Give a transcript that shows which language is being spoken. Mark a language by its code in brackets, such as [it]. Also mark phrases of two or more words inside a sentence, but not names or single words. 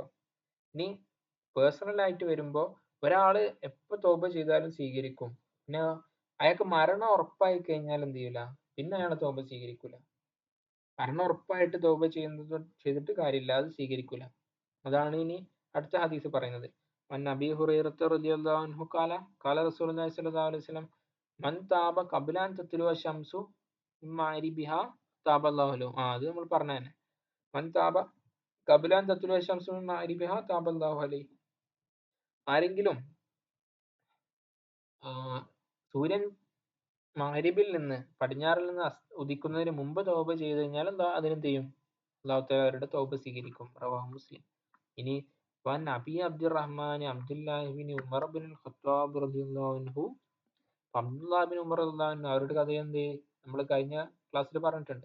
[ml] ഇനി പേഴ്സണൽ ആയിട്ട് വരുമ്പോ ഒരാള് എപ്പോ തൗബ ചെയ്താലും സ്വീകരിക്കും. പിന്നെ അയാൾക്ക് മരണം ഉറപ്പായി കഴിഞ്ഞാൽ എന്ത് ചെയ്യൂല? പിന്നെ അയാളെ തൗബ സ്വീകരിക്കൂല. മരണം ഉറപ്പായിട്ട് തൗബ ചെയ്തിട്ട് കാര്യമില്ല, അത് സ്വീകരിക്കൂല. അതാണ് ഇനി അടുത്ത ഹദീസ് പറയുന്നത്. [ar] عن أبي هريرة رضي الله عنه قال قال رسول الله صلى الله عليه وسلم من تاب قبل أن تطلع الشمس من مغربها تاب الله له. [ml] അത് നമ്മൾ പറഞ്ഞ തന്നെ. [ar] من تاب قبل أن تطلع الشمس من مغربها تاب الله عليه. [ml] ആരെങ്കിലും സൂര്യൻ മഗ്രിബിൽ നിന്ന്, പടിഞ്ഞാറിൽ നിന്ന് ഉദിക്കുന്നതിന് മുമ്പ് തൗബ ചെയ്തു കഴിഞ്ഞാൽ എന്താ അതിനെന്ത് ചെയ്യും? അല്ലാഹു തആല അവരുടെ തൗബ സ്വീകരിക്കും. [ar] رواه مسلم. [ml] ഇനി വൻ അബി അബ്ദുറഹ്മാൻ അബ്ദുല്ലാഹി ബിൻ ഉമർ ബിൻ ഖത്താബ് [ar] رضي الله عنه, [ml] അബ്ദുല്ലാഹ് ബിൻ ഉമർ [ar] رضي الله عنه [ml] അവരുടെ കഥ എന്ത് നമ്മൾ കഴിഞ്ഞ ക്ലാസ്സിൽ പറഞ്ഞിട്ടുണ്ട്.